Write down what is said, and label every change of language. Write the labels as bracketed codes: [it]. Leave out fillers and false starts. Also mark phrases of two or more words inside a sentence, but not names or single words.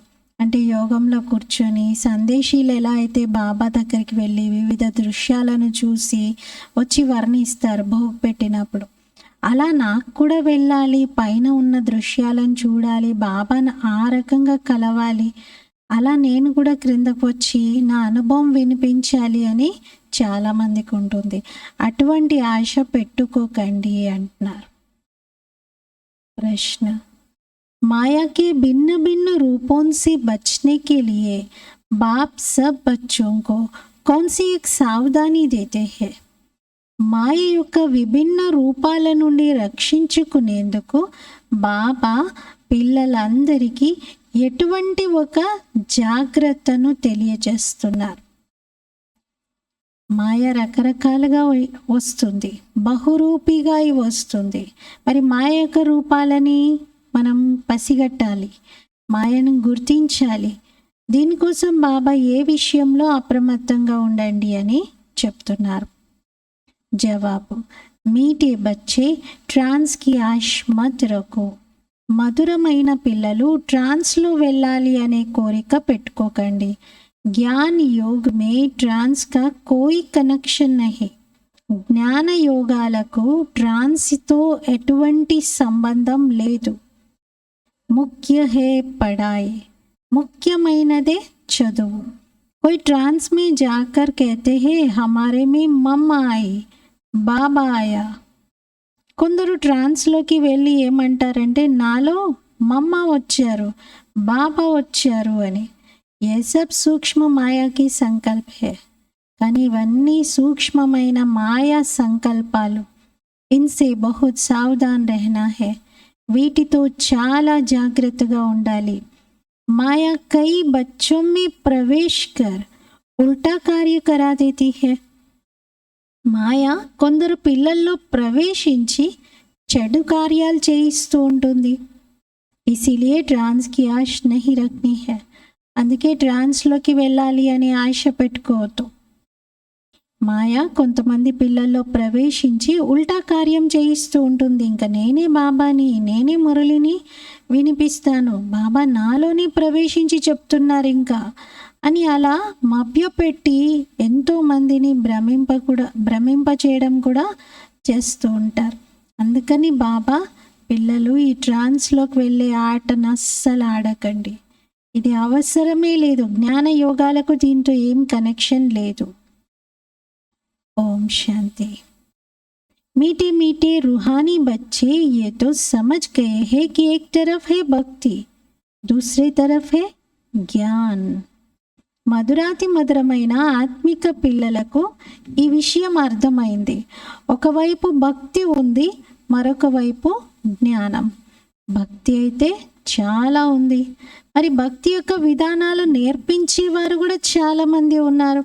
[te] అంటే యోగంలో కూర్చొని సందేశీలు ఎలా అయితే బాబా దగ్గరికి వెళ్ళి వివిధ దృశ్యాలను చూసి వచ్చి వర్ణిస్తారు భోగ్ పెట్టినప్పుడు, అలా నాకు కూడా వెళ్ళాలి, పైన ఉన్న దృశ్యాలను చూడాలి, బాబాను ఆ రకంగా కలవాలి, అలా నేను కూడా క్రిందకు వచ్చి నా అనుభవం వినిపించాలి అని చాలామందికి ఉంటుంది. అటువంటి ఆశ పెట్టుకోకండి అంటున్నారు. [hi] प्रश्न, माया के भिन्न भिन्न रूपों से बचने के लिए बाप सब बच्चों को कौन सी एक सावधानी देते हैं? [te] మాయ యొక్క విభిన్న రూపాల నుండి రక్షించుకునేందుకు బాబా పిల్లలందరికీ ఎటువంటి ఒక జాగ్రత్తను తెలియజేస్తున్నారు. మాయ రకరకాలుగా వస్తుంది, బహురూపిగా వస్తుంది. మరి మాయ యొక్క రూపాలని మనం పసిగట్టాలి, మాయను గుర్తించాలి. దీనికోసం బాబా ఏ విషయంలో అప్రమత్తంగా ఉండండి అని చెప్తున్నారు. జవాబు, [hi] मीठे बच्चे ट्रांस की आशा मत रखो. [te] మధురమైన పిల్లలు ట్రాన్స్లో వెళ్ళాలి అనే కోరిక పెట్టుకోకండి. [hi] ज्ञान योग में ट्रांस का कोई कनेक्शन नहीं. [te] జ్ఞాన యోగాలకు ట్రాన్స్తో ఎటువంటి సంబంధం లేదు. [hi] मुख्य है पढ़ाई, [te] ముఖ్యమైనదే చదువు. [hi] कोई ट्रांस में जाकर कहते हैं हमारे में मम्मा आई, బాబా ఆయా. [te] కొందరు ట్రాన్స్లోకి వెళ్ళి ఏమంటారంటే నాలో మమ్మ వచ్చారు, బాబా వచ్చారు అని. [hi] ये सब सूक्ष्म माया की संकल्प है. [te] కానీ ఇవన్నీ సూక్ష్మమైన మాయా సంకల్పాలు. [hi] इनसे बहुत सावधान रहना है. [te] వీటితో చాలా జాగ్రత్తగా ఉండాలి. [hi] माया कई బచ్చోं में प्रवेश कर उल्टा कार्य करा देती है. [te] మాయ కొందరు పిల్లల్లో ప్రవేశించి చెడు కార్యాలు చేయిస్తూ ఉంటుంది. [hi] इसीलिए ट्रांस की आशा नहीं रखनी है. [te] అందుకే ట్రాన్స్లోకి వెళ్ళాలి అనే ఆశ పెట్టుకోవద్దు. మాయ కొంతమంది పిల్లల్లో ప్రవేశించి ఉల్టా కార్యం చేయిస్తూ ఉంటుంది. ఇంకా నేనే బాబాని, నేనే మురళిని వినిపిస్తాను, బాబా నాలోనే ప్రవేశించి చెప్తున్నారు ఇంకా అని అలా మభ్యపెట్టి ఎంతోమందిని భ్రమింప చేయడం కూడా చేస్తూ ఉంటారు. అందుకని బాబా పిల్లలు ఈ ట్రాన్స్లోకి వెళ్ళే ఆటను అస్సలు ఆడకండి. ఇది అవసరమే లేదు. జ్ఞాన యోగాలకు దీంతో ఏం కనెక్షన్ లేదు. ఓం శాంతి. [hi] मीठे मीठे रूहानी बच्चे ये तो समझ गए हैं कि एक तरफ है भक्ति, दूसरी तरफ है జ్ఞాన్. [te] మధురాతి మధురమైన ఆత్మిక పిల్లలకు ఈ విషయం అర్థమైంది. ఒకవైపు భక్తి ఉంది, మరొక వైపు జ్ఞానం. భక్తి అయితే చాలా ఉంది, మరి భక్తి యొక్క విధానాలు నేర్పించేవారు కూడా చాలామంది ఉన్నారు.